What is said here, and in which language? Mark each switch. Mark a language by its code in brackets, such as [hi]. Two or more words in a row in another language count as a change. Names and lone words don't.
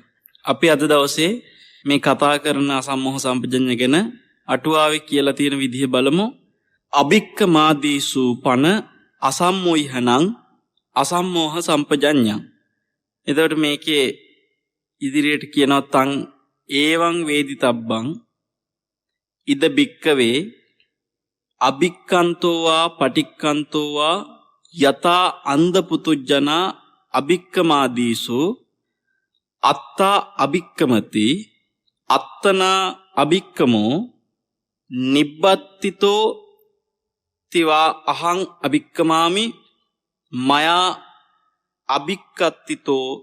[si] අපි අද දවසේ මේ කතා කරන අසම්මෝහ සම්පජඤ්ඤය ගැන අටුවාවේ කියලා තියෙන විදිහ බලමු. [pi] අභික්කමාදීසු පන අසම්මෝහණං අසම්මෝහ සම්පජඤ්ඤං. [si] එතකොට මේකේ ඉදිරියට කියනවා [pi] තං ඒවං වේදිතබ්බං ඉද බික්කවේ අභික්කන්තෝවා පටික්කන්තෝවා යතා අන්ධ පුතුජනා අභික්කමාදීසු අත්තා අභික්කමති අත්තනා අභික්කමෝ නිබ්බත්තිතෝ තිවා අහං අභික්කමාමි මයා අභික්කත්තිතෝ